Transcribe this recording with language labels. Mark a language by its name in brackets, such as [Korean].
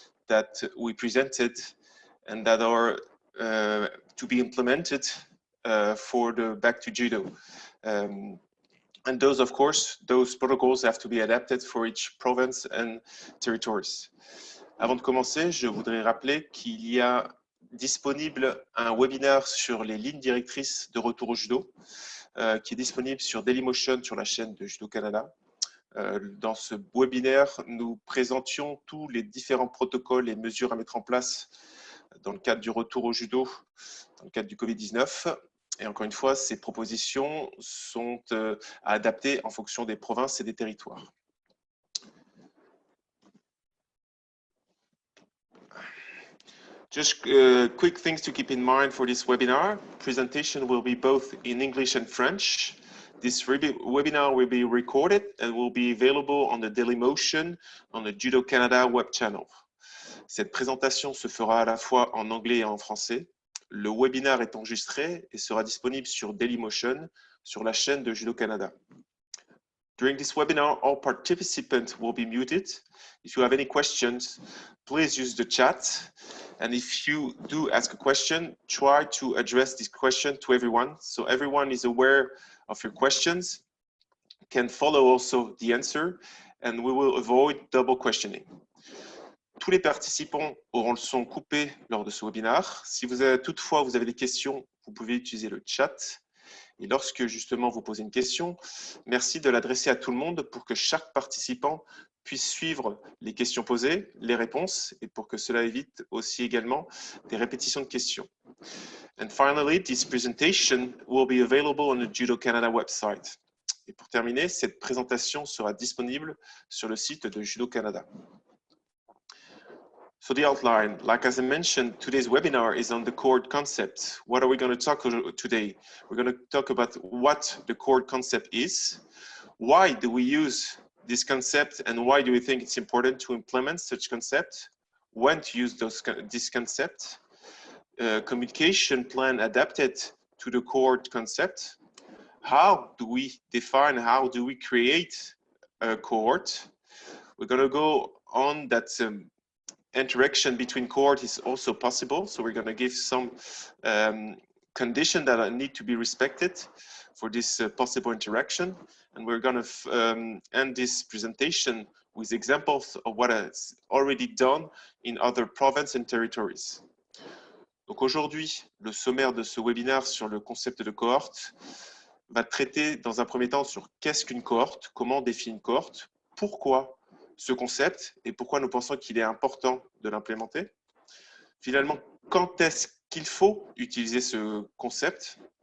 [English] that we presented and that are to be implemented for the Back to Judo. And those, of course, those protocols have to be adapted for each province and territories. [French] Avant de commencer, je voudrais rappeler qu'il y a disponible un webinaire sur les lignes directrices de retour au judo, qui est disponible sur Dailymotion sur la chaîne de Judo Canada. Dans ce webinaire, nous présentions tous les différents protocoles et mesures à mettre en place dans le cadre du retour au judo, dans le cadre du Covid-19. Et encore une fois, ces propositions sont à adapter en fonction des provinces et des territoires. [English] Just quick things to keep in mind for this webinar. Presentation will be both in English and French. This webinar will be recorded and will be available on the Dailymotion on the Judo Canada web channel. [French] Cette présentation se fera à la fois en anglais et en français. Le webinaire est enregistré et sera disponible sur Dailymotion sur la chaîne de Judo Canada. [English] During this webinar, all participants will be muted. If you have any questions, please use the chat. And if you do ask a question, try to address this question to everyone, so everyone is aware of your questions, can follow also the answer, and we will avoid double questioning. [French] Tous les participants auront le son coupé lors de ce webinaire. Si toutefois vous avez des questions, vous pouvez utiliser le chat. Et lorsque justement vous posez une question, merci de l'adresser à tout le monde pour que chaque participant puisse suivre les questions posées, les réponses, et pour que cela évite aussi également des répétitions de questions. [English] And finally, this presentation will be available on the Judo Canada website. [French] Et pour terminer, cette présentation sera disponible sur le site de Judo Canada. [English] So the outline, like as I mentioned, today's webinar is on the cord concept. What are we going to talk today? We're going to talk about what the cord concept is. Why do we use this concept and why do we think it's important to implement such concept? When to use this concept? Communication plan adapted to the cord concept. How do we define, how do we create a cord? We're going to go on that interaction between cord is also possible. So we're going to give some conditions that need to be respected for this possible interaction. And we're going to end this presentation with examples of what is already done in other provinces and territories. [French] Donc aujourd'hui, le sommaire de ce webinaire sur le concept de cohorte va traiter dans un premier temps sur qu'est-ce qu'une cohorte, comment on définit une cohorte, pourquoi ce concept et pourquoi nous pensons qu'il est important de l'implémenter. Finalement, quand est-ce qu'il faut utiliser ce concept?